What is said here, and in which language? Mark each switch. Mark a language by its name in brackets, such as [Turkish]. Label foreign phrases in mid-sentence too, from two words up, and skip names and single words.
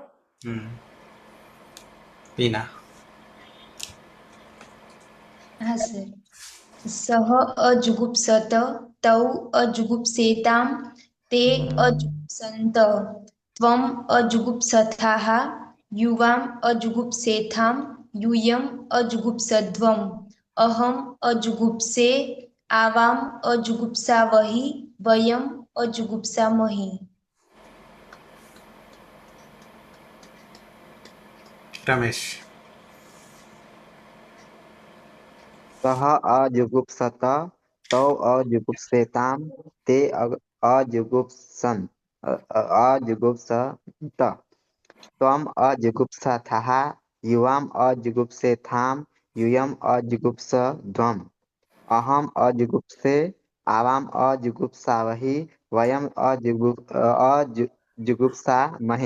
[Sanskrit] પીના હા સર સહ અજુગુપ્સત તૌ અજુગુપ્સેતામ તે અજુગુપ્સંત ત્વમ અજુગુપ્સથાઃ યુવામ અજુગુપ્સેથામ यूयम् अजुगुप्सध्वम् अहम् अजुगुप्से आवाम् अजुगुप्सावहि वयम् अजुगुप्सामहि. रमेश सः अजुगुप्सत तौ अजुगुप्सेतां ते अजुगुप्सन्त त्वम् अजुगुप्सथाः युवाम् अजुगुप्सेथां यूयम् अजुगुप्सध्वम् अहम् अजुगुप्से आवाम् अजुगुप्सावहि वयम् अजुगुप्सामहे.